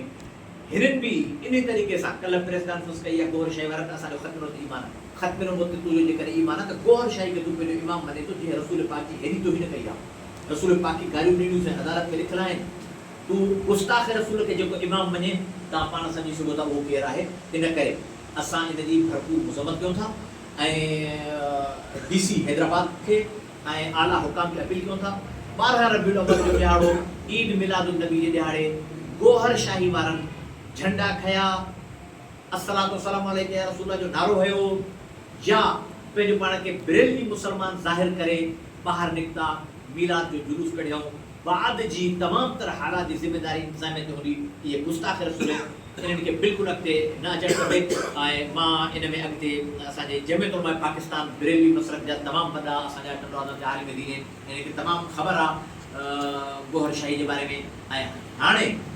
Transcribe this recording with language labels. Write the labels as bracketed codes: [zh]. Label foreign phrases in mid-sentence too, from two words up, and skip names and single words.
[sd] हिननि बि इन तरीक़े सां कल्ह [en] press conference [sd] कई आहे, गोहर शाही वारनि असांजो ख़त्म नबूवत ते ईमान आहे, ख़त्म नबूवत ते तुंहिंजो जेकॾहिं ईमान आहे त गोहर शाही खे तूं पंहिंजो इमाम मञे थो, जीअं रसूल पाक जी हेॾी तौहीन कई आहे, रसूल पाक की ॻाल्हियूं ॾिनियूं अदालत में लिखियलु आहिनि, तूं गुस्ताख़ रसूल खे जेको इमाम मञे तव्हां पाण सम्झी सघो था उहो केरु आहे। इन करे असां इन जी भरपूर मुज़म्मत कयूं था ऐं DC हैदराबाद खे ऐं आला हुकाम खे अपील कयूं था 12 रबीउल अव्वल जो ॾियारो ईद मिलादुन नबी जे ॾियारे गोहर शाही वारनि झंडा खया, [ar] الصلاة والسلام عليك يا رسول [sd] जो नारो हयो, या पंहिंजो पाण खे बरेलवी मुसलमान ज़ाहिर करे ॿाहिरि निकिता, मीलाद जो जुलूस कढियऊं, बाद जी तमामु तरह हालात जी ज़िमेदारी इंतज़ामिया ते हूंदी, इहे गुस्ताख़ रसूल इन्हनि खे बिल्कुलु अॻिते न अचणु खपे। ऐं मां इन में अॻिते असांजे जमियत उलमा पाकिस्तान बरेलवी मसलक जा तमामु वॾा असांजा टंडो आदम जा आलिम दीन आहिनि, इनखे तमामु ख़बर आहे गोहर शाही जे बारे में।